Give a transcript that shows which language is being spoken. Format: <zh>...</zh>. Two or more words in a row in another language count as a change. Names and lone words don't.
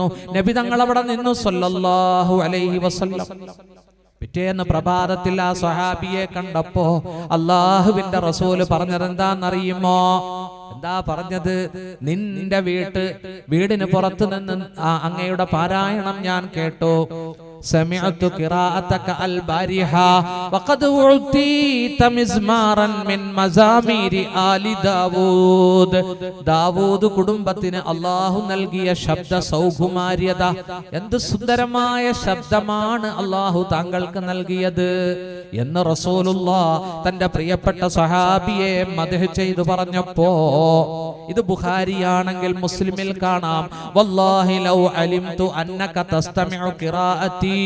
<ml>നബി തങ്ങൾ അവിടെ നിന്നു</ml> <ar>صلى الله عليه وسلم.</ar> <ml>പിറ്റേന്ന് പ്രഭാതത്തിൽ ആ സ്വഹാബിയെ കണ്ടപ്പോ അല്ലാഹുവിന്റെ റസൂല് പറഞ്ഞത് എന്താണെന്നറിയുമോ? എന്താ പറഞ്ഞത്? നിന്റെ വീടിന് പുറത്തു നിന്ന് അങ്ങയുടെ പാരായണം ഞാൻ കേട്ടു.</ml> <ar>سمعت قراءتك البارحة وقد أعطيت مزمارا من مزامير آل داوود.</ar> <ml>ദാവൂദ് കുടുംബത്തിന് അല്ലാഹു നൽകിയ ശബ്ദ സൗകുമാര്യത, എന്ത് സുന്ദരമായ ശബ്ദമാണ് അല്ലാഹു താങ്കൾക്ക് നൽകിയത് എന്ന് റസൂലുള്ളാഹ് തന്റെ പ്രിയപ്പെട്ട സ്വഹാബിയെ മദ്ഹ് ചെയ്തു പറഞ്ഞപ്പോ, ഇത് ബുഖാരിയാണെങ്കിൽ മുസ്ലിമിൽ കാണാം,</ml> <ar>والله لو علمت أنك تستمع قراءتي.</ar>